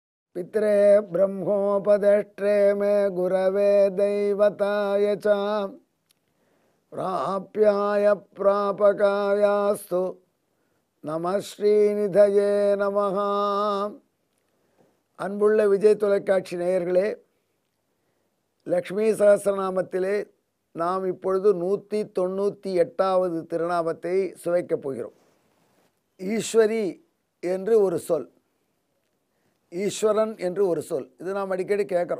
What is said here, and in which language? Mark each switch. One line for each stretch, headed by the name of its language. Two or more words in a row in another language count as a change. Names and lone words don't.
Sanskrit: पित्रे ब्रह्मोपदेष्ट्रे मे गुरवे दैवताय च प्राप्याय प्रापकायास्तु नमः श्रीनिधये नमः.
Tamil: அன்புள்ள விஜய் தொலைக்காட்சி நேயர்களே, லக்ஷ்மி சகஸ்ரநாமத்திலே நாம் இப்பொழுது 198வது திருநாமத்தை சுவைக்கப் போகிறோம். ஈஸ்வரி என்று ஒரு சொல், ஈஸ்வரன் என்று ஒரு சொல், இது நாம் அடிக்கடி கேட்குறோம்.